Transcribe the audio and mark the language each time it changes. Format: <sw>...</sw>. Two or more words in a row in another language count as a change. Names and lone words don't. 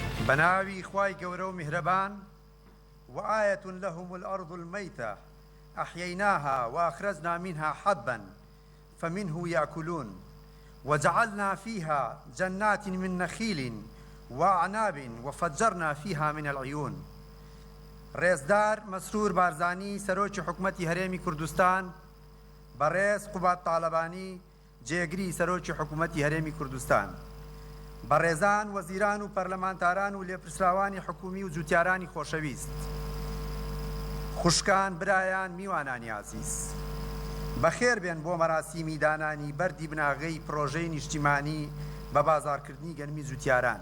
<ckb>بناوي خواي قورو مهربان</ckb> <ar>وآية لهم الأرض الميتة أحييناها وأخرجنا منها حبا فمنه يأكلون وجعلنا فيها جنات من نخيل وأعناب وفجرنا فيها من العيون.</ar> <ckb>رێزدار مەسرور بارزانی سەرۆکی حکومەتی هەرێمی کوردستان بەڕێز قوبات تاالبانی جێگری سەرۆکی حکومەتی هەرێمی کوردستان بەڕێزان وەزیران و پەرلەمانتاران و لێپرسراوانی حکومی و جوتیارانی خۆشەویست خوشکان برایان میوانانی عزیز بەخێر بێن بۆ مەراسیمی دانانی بەردی بناغەی پرۆژەی نیشتیمانی بە بازارکردنی گەنمی جوتیاران.</ckb>